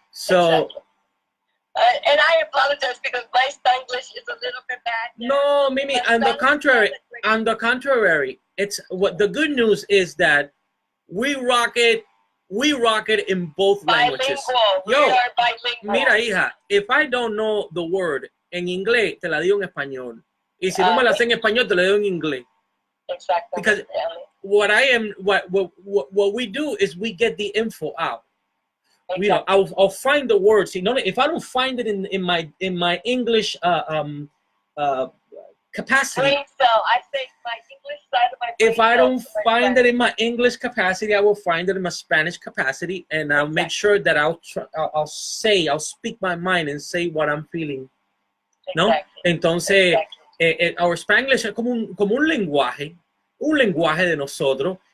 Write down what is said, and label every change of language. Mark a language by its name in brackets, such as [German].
[English] So. Exactly. And I apologize because my Spanglish is a little bit bad. No, Mimi, on the contrary, it's what the good news is that we rock it in both languages. Yo, we are bilingual. [Spanish] Mira, hija, if I don't know the word en inglés, te la digo en español. Y si no me la sé en español, te la digo en inglés. [English] Exactly. Because what we do is we get the info out. Exactly. You know, I'll find the words. You know, if I don't find it in my English capacity, so I think my English side of my brain, if I don't find it in my English capacity, I will find it in my Spanish capacity, and I'll make sure that I'll speak my mind and say what I'm feeling. [Spanish] ¿No? Entonces, our Spanglish es como un lenguaje de nosotros.